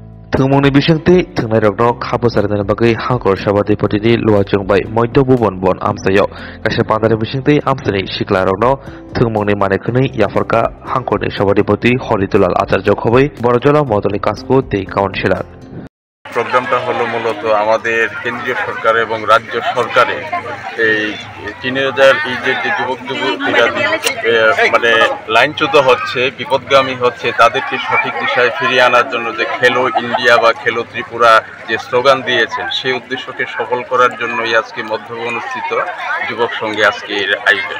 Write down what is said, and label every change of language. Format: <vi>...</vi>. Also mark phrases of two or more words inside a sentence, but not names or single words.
<trp>Thungmungni bisingti thungnai rokno khabo sarina bagai hangkor sabadi potidi luachung bai moiddo bubon bon amsayo kaisa pandare bisingti amsani sikla rokno thungmungni manekhni yaforka hangkorni sabadi poti Horidulal Acharya khoboi Borojala Modoni Kasko tei কাউন্সিলর।</trp> <bn>প্রোগ্রামটা হলো মূলত আমাদের কেন্দ্রীয় সরকার এবং রাজ্য সরকারের এই টিনেজার এই যে যুবক যুবতীরা মানে লাইনচ্যুত হচ্ছে, বিপদগামী হচ্ছে, তাদেরকে সঠিক দিশায় ফিরিয়ে আনার জন্য যে খেলো ইন্ডিয়া বা খেলো ত্রিপুরা যে স্লোগান দিয়েছেন, সেই উদ্দেশ্যকে সফল করার জন্যই আজকে মধ্যে অনুষ্ঠিত যুবক সঙ্গে আজকের আয়োজন।</bn>